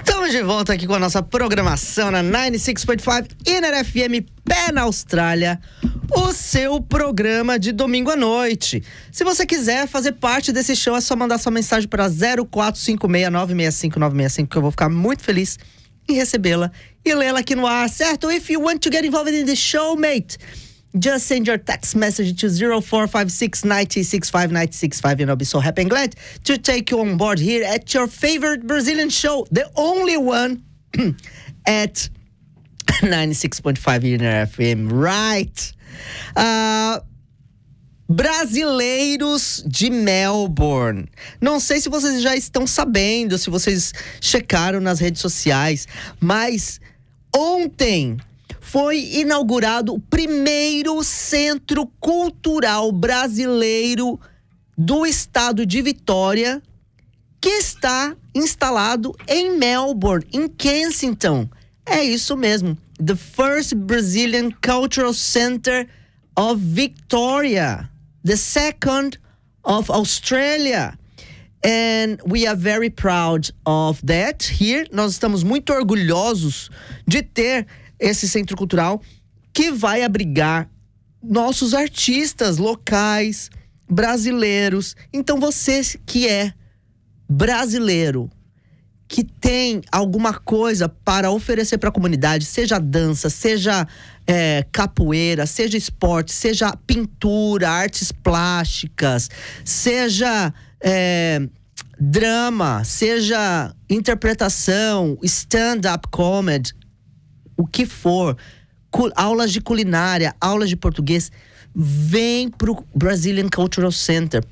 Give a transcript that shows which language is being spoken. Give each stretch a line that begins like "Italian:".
Portuguese: De volta aqui com a nossa programação na 96.5 Inner FM Pé na Austrália, o seu programa de domingo à noite. Se você quiser fazer parte desse show, é só mandar sua mensagem para 0456-965-965, que eu vou ficar muito feliz em recebê-la e lê-la aqui no ar, certo?
English: If you want to get involved in the show, mate, just send your text message to 0456-965-965 and I'll be so happy and glad to take you on board here at your favorite Brazilian show, the only one at 96.5 Inner FM, right?
Portuguese: Brasileiros de Melbourne. Não sei se vocês já estão sabendo, se vocês checaram nas redes sociais, mas ontem foi inaugurado o primeiro centro cultural brasileiro do estado de Vitória, que está instalado em Melbourne, em Kensington. É isso mesmo.
English: The first Brazilian cultural center of Victoria. The second of Australia. And we are very proud of that here.
Portuguese: Nós estamos muito orgulhosos de ter esse centro cultural que vai abrigar nossos artistas locais, brasileiros. Então você que é brasileiro, que tem alguma coisa para oferecer para a comunidade, seja dança, seja capoeira, seja esporte, seja pintura, artes plásticas, seja drama, seja interpretação, stand-up comedy, o que for, aulas de culinária, aulas de português, vem pro Brazilian Cultural Center.